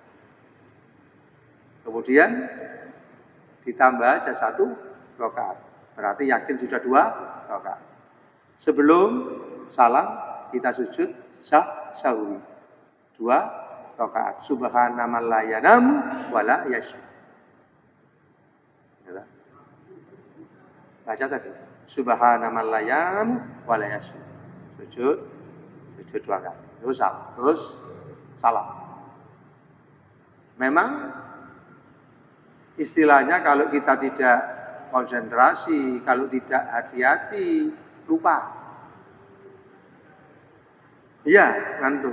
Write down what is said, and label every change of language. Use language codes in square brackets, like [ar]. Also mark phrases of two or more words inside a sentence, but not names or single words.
[id] Kemudian ditambah aja 1 rakaat. Berarti yakin sudah 2 rakaat. Sebelum salam kita sujud sahwi 2 rakaat. [ar] سبحان من لا ينام ولا يسهو. [id] Baca tadi. [ar] سبحان من لا ينام ولا يسهو. [id] Sujud 2 rakaat. Terus salam. Memang istilahnya kalau kita tidak konsentrasi, kalau tidak hati-hati, lupa. Iya, ngantuk.